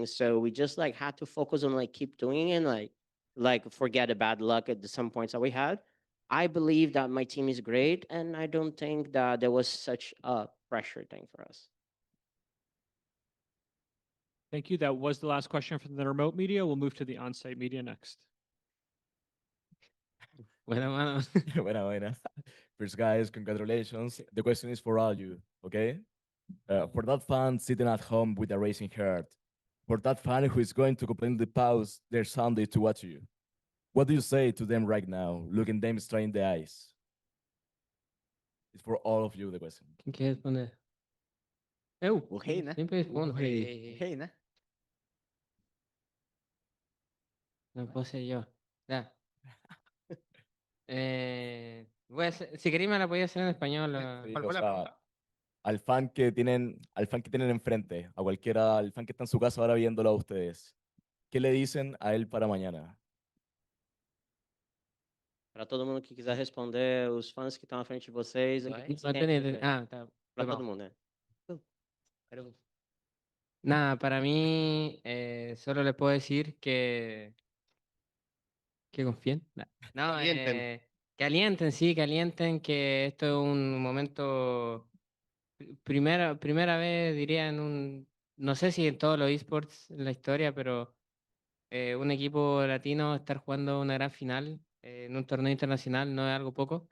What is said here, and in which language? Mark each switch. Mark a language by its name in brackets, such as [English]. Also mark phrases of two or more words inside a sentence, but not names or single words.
[English] So we just had to focus on keep doing it and forget the bad luck at some points that we had. I believe that my team is great, and I don't think that there was such a pressure thing for us. Thank you. That was the last question from the remote media. We'll move to the on-site media next. [Spanish] Buena mano. Buena, buena. [English] First, guys, congratulations. The question is for all you, okay? For that fan sitting at home with a racing heart, for that fan who is going to completely pause their Sunday to watch you, what do you say to them right now, looking them straight in the eyes? It's for all of you, the question. [Spanish] ¿Quién quiere responder? Eu. [Portuguese] O rei, né? [Spanish] Siempre respondo. [Portuguese] O rei, né? [Spanish] No puedo ser yo. Ya. Si queréis me la podía hacer en español. Sí, o sea, al fan que tienen enfrente, a cualquiera, al fan que está en su casa ahora viéndolo a ustedes, ¿qué le dicen a él para mañana? [Portuguese] Para todo mundo que quiser responder, os fãs que estão à frente de vocês. No entendi. Ah, tá. Para todo mundo, né? [Spanish] Nada, para mí solo les puedo decir que confíen. No, Alienten. que alienten, sí, que alienten, que esto es un momento, primera vez diría no sé si en todos los esports en la historia, pero un equipo latino estar jugando una gran final en un torneo internacional no es algo poco.